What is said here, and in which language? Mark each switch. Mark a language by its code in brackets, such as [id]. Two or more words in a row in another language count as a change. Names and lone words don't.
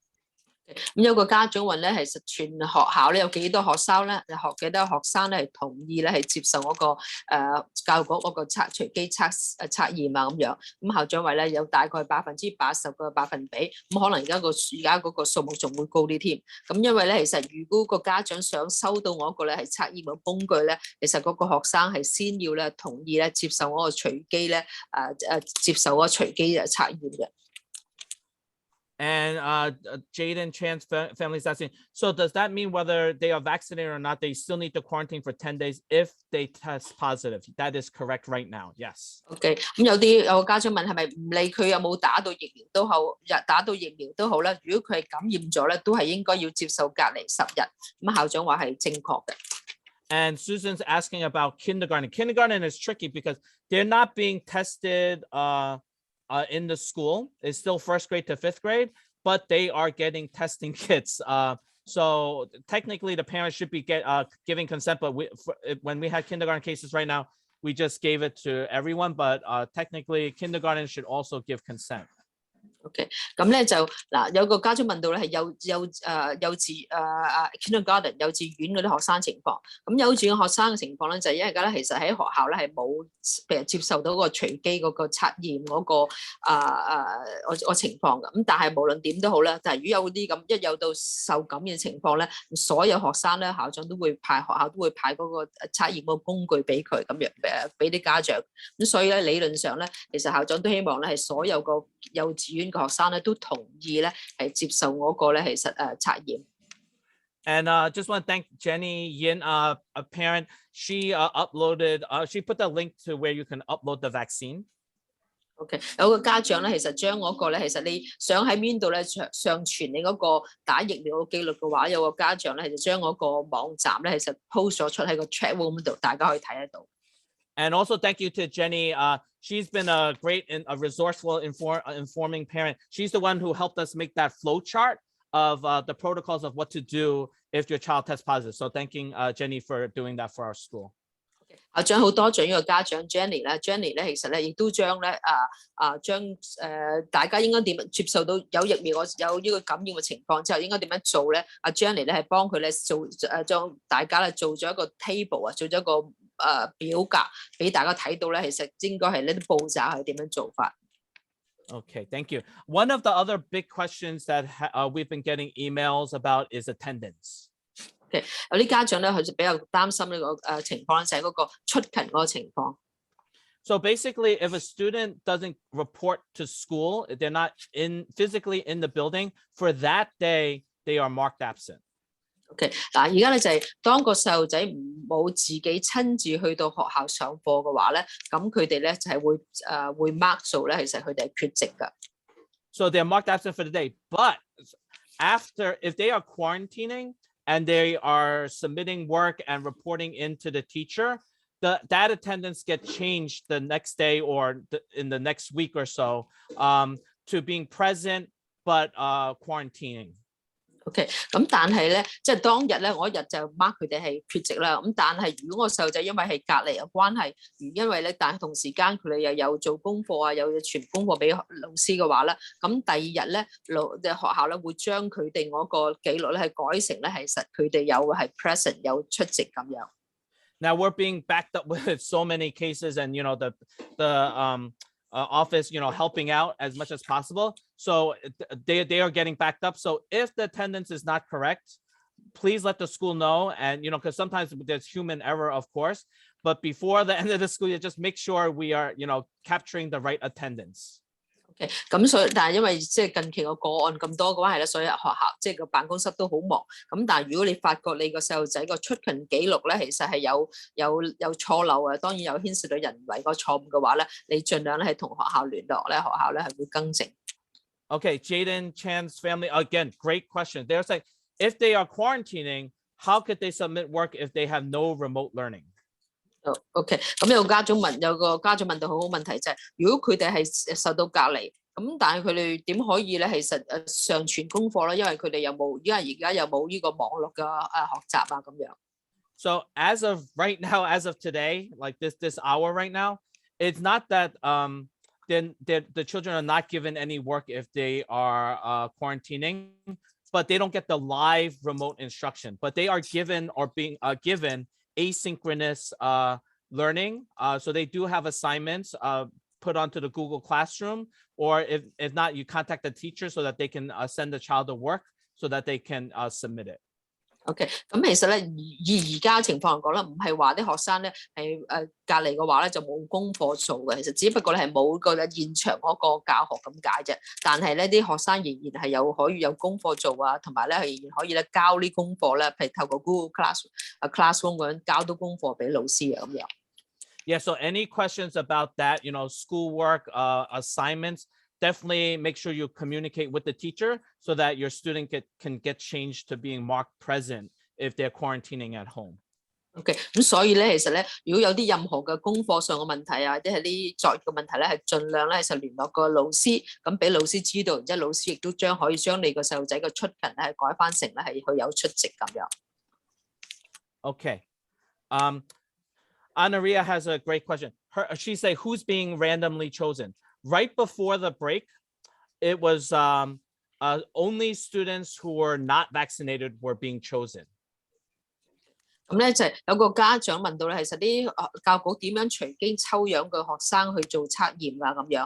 [yue] 咁有個家長問咧，其實全學校咧有幾多學生咧？幾多學生咧係同意咧係接受嗰個教育局嗰個隨機測驗啊咁樣。咁校長話咧有大概80%個百分比，咁可能而家嗰個數目仲會高啲添。咁因為咧其實如果個家長想收到我一個咧係測驗嘅工具咧，其實嗰個學生係先要咧同意咧接受嗰個隨機咧接受嗰個隨機測驗嘅。 [en] And Jaden Chan's family is asking, so does that mean whether they are vaccinated or not, they still need to quarantine for 10 days if they test positive? That is correct right now, yes. [yue] OK， 咁有個家長問係咪唔理佢有冇打到疫苗都好，打到疫苗都好咧，如果佢係感染咗咧，都係應該要接受隔離10日。咁校長話係正確嘅。 [en] And Susan's asking about kindergarten. Kindergarten is tricky because they're not being tested in the school. It's still 1st grade to 5th grade, but they are getting testing kits. So technically the parents should be giving consent, but when we had kindergarten cases right now, we just gave it to everyone, but technically kindergarten should also give consent. [yue] OK，咁咧就嗱，有個家長問到咧係kindergarten 幼稚園嗰啲學生情況。咁幼稚園學生嘅情況咧，就係因為而家咧，其實喺學校咧係冇譬如接受到個隨機嗰個測驗嗰個情況嘅。咁但係無論點都好咧，但係如果有啲咁一有到受感染情況咧，所有學生咧學校都會派嗰個測驗個工具俾佢咁樣俾啲家長。咁所以咧理論上咧，其實校長都希望咧係所有個幼稚園嘅學生咧都同意咧係接受嗰個咧其實測驗。 [en] And just want to thank Jenny Yin, a parent. She uploaded, she put the link to where you can upload the vaccine. [yue] OK， 有個家長咧，其實將嗰個咧，其實你想喺邊度咧上傳你嗰個打疫苗嘅記錄嘅話，有個家長咧就將嗰個網站咧，其實 post 咗出喺個 [en] chat room [yue] 度，大家可以睇得到。 [en] And also thank you to Jenny. She's been a great and a resourceful informing parent. She's the one who helped us make that flow chart of the protocols of what to do if your child tests positive. So thanking Jenny for doing that for our school. [yue] 校長好多謝呢個家長 Jenny 咧 ，Jenny 咧其實咧亦都將咧大家應該點接受到有疫苗有呢個感染嘅情況之後，應該點樣做咧？阿 Jenny 咧係幫佢咧做將大家咧做咗一個 table 啊，做咗一個表格俾大家睇到咧，其實應該係呢啲步驟係點樣做法。 [en] Okay, thank you. One of the other big questions that we've been getting emails about is attendance. [yue] 有啲家長咧，佢就比較擔心呢個情況，就係嗰個出勤嗰個情況。 [en] So basically, if a student doesn't report to school, if they're not physically in the building for that day, they are marked absent. [yue] OK， 嗱，而家咧就係當個細路仔冇自己親自去到學校上課嘅話咧，咁佢哋咧就係會 mark 數咧，其實佢哋係缺席㗎。 [en] So they're marked absent for the day, but if they are quarantining and they are submitting work and reporting into the teacher, that attendance gets changed the next day or in the next week or so to being present but quarantining. [yue] OK， 咁但係咧，即係當日咧，我一日就 mark 佢哋係缺席啦。咁但係如果個細路仔因為係隔離嘅關係，因為咧，但係同時間佢哋又有做功課啊，又要傳功課俾老師嘅話咧，咁第二日咧，學校咧會將佢哋嗰個記錄咧係改成咧，其實佢哋有係 present 有出席咁樣。 [en] Now we're being backed up with so many cases, and the office, helping out as much as possible. So they are getting backed up. So if the attendance is not correct, please let the school know. And, because sometimes there's human error, of course, but before the end of the school year, just make sure we are, capturing the right attendance. [yue] OK， 咁所以但係因為即係近期個個案咁多嘅關係咧，所以學校即係個辦公室都好忙。咁但係如果你發覺你個細路仔個出勤記錄咧，其實係有錯漏啊，當然有牽涉到人為個錯誤嘅話咧，你盡量咧係同學校聯絡咧，學校咧係會更正。 [en] Okay, Jaden Chan's family, again, great question. They're saying if they are quarantining, how could they submit work if they have no remote learning? [yue] OK， 咁有個家長問到好好問題就係，如果佢哋係受到隔離，咁但係佢哋點可以咧？其實上傳功課咧，因為佢哋因為而家又冇呢個網絡嘅學習啊咁樣。 [en] So as of right now, as of today, like this hour right now, it's not that then the children are not given any work if they are quarantining, but they don't get the live remote instruction. But they are given or being given asynchronous learning. So they do have assignments put onto the Google Classroom, or if not, you contact the teacher so that they can send the child the work so that they can submit it. [yue] OK， 咁其實咧以而家情況嚟講咧，唔係話啲學生咧係隔離嘅話咧就冇功課做嘅，其實只不過咧係冇個現場嗰個教學咁解啫。但係咧啲學生仍然係可以有功課做啊，同埋咧仍然可以咧交啲功課咧，譬如透過 Google Classroom 咁樣交到功課俾老師啊咁樣。 [en] Yeah, so any questions about that, schoolwork, assignments, definitely make sure you communicate with the teacher so that your student can get changed to being marked present if they're quarantining at home. [yue] OK， 咁所以咧，其實咧，如果有啲任何嘅功課上嘅問題啊，或者係啲作業嘅問題咧，係盡量咧就聯絡個老師，咁俾老師知道，然之後老師亦都可以將你個細路仔嘅出勤咧係改翻成咧係佢有出席咁樣。 [en] Okay. Anaria has a great question. She say, who's being randomly chosen? Right before the break, it was only students who were not vaccinated were being chosen. [yue] 咁咧就有個家長問到咧，其實啲教育局點樣隨機抽樣嘅學生去做測驗啊咁樣？